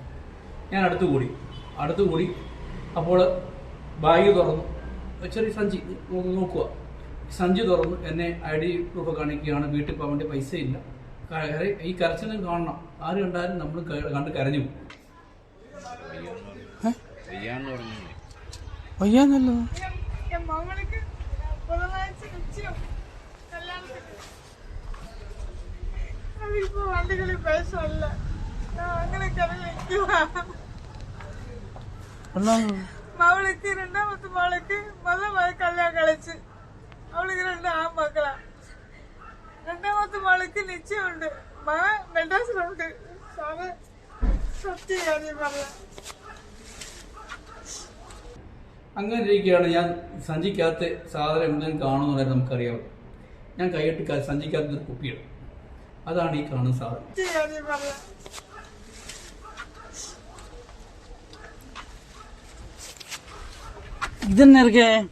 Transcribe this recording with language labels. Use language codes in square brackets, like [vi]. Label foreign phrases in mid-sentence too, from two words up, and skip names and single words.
[ml] ഞാൻ അടുത്തുകൂടി അപ്പോൾ ബാഗ് തുറന്നു, ചെറിയ സഞ്ചി നോക്കുക. സഞ്ചി തുറന്നു എന്നെ ID പ്രൂഫ് കാണിക്കുകയാണ്. വീട്ടിൽ പോകാൻ വേണ്ടി പൈസ ഇല്ല. ഈ കരച്ചിലും കാണണം. ആര് കണ്ടാലും നമ്മൾ കണ്ട് കരഞ്ഞു പോകും. വയ്യാന്നല്ലോ. [ta] மவளுக்கு ரெண்டாவது மகளுக்கு மகள் கல்யாணம் கழிச்சு அவளுக்கு 2 ஆண் மக்களா. ரெண்டாவது மகளுக்கு நிச்சயம் உண்டு. மகன் மெட்ராஸ்ல உண்டு. [ml] അങ്ങനെ ഇരിക്കുകയാണ്. ഞാൻ സഞ്ചിക്കകത്ത് സാധനം എന്തെങ്കിലും കാണുന്നതായിട്ട് നമുക്കറിയാം. ഞാൻ കൈയിട്ട് സഞ്ചിക്കകത്ത് ഒരു കുപ്പിയാണ്. അതാണ് ഈ കാണുന്ന സാധനം. ഇതെന്നെ ഇരിക്കേ?